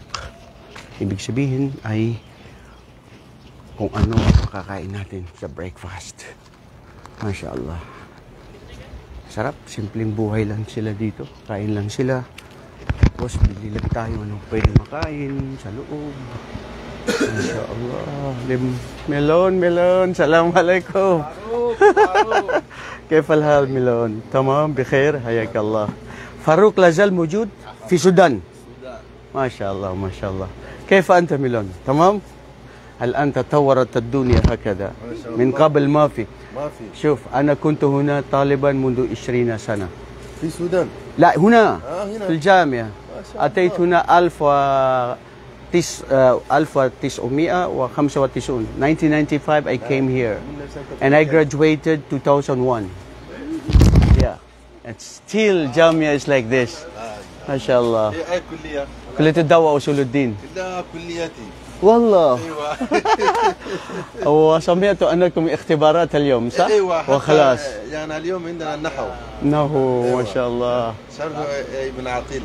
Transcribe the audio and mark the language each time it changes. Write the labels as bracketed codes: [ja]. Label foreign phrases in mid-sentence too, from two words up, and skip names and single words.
[tl] Ibig sabihin ay kung ano ang makakain natin sa breakfast. [ar] ما شاء الله. [tl] Sarap. Simpleng buhay lang sila dito. Kain lang sila. Tapos bili lang tayo anong pwede makain sa loob. [ar] ما شاء الله. Melon. Assalamualaikum. كيف الحال ميلون؟ تمام بخير حياك الله. فاروق لازال موجود في السودان. ما شاء الله ما شاء الله. كيف أنت ميلون؟ تمام؟ الآن تطورت الدنيا هكذا من قبل ما في. شوف أنا كنت هنا طالبا منذ 20 سنة في السودان؟ لا هنا هنا في الجامعة. أتيت هنا [en] 1995 I came here and I graduated 2001. Yeah, and still Jamia is like this. [ar] ما شاء الله. أي كلية؟ كلية الدواء وأصول الدين. لا كليتي. والله. أيوة. وسمعت أنكم اختبارات اليوم صح؟ أيوة. وخلاص. يعني اليوم عندنا النحو. نحو ما شاء الله. شرح ابن عقيل.